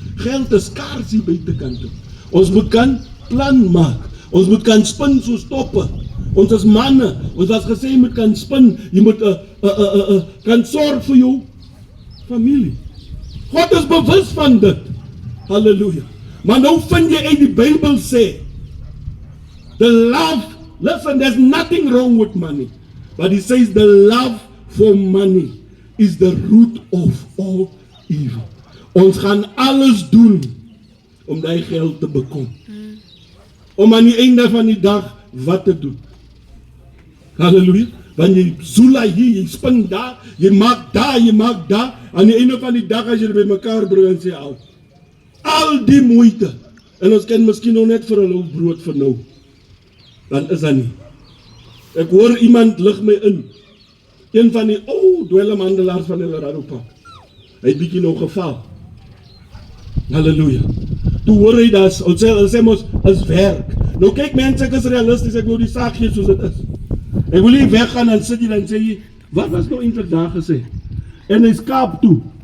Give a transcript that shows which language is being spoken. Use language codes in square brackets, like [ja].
[af] Geld is skaars hier buitekant toe. Ons moet kan plan maak. Ons moet kan spin soos toppe. Ons is manne. Ons was gesê jy moet kan spin. Jy moet kan sorg vir jou familie. God is bewus van dit. Halleluja. Maar nou vind jy uit die Bybel sê, [en] the love, listen, there's nothing wrong with money. But he says the love for money is the root of all evil. [af] Ons gaan alles doen om die geld te bekom. Om aan die einde van die dag wat te doen. Halleluja. Want jy zoela hier, jy spin daar, jy maak daar. Aan die einde van die dag as jy by mekaar bring en sê al die moeite. En ons kan miskien nog net vir 'n loaf brood vir nou. Dan is dat nie. Ek hoor iemand lig my in. Een van die dwelmhandelaars van Eldorado Park. Hy het bietjie nog geval. Halleluja. Toe hoor hy dat, ons sê mos, is werk. Nou kyk mense, ek is realisties, ek wil die saak gee soos dit is. Ek wil nie weggaan en sit hier en sê, wat was nou eintlik daar gesê? En hy Kaap toe.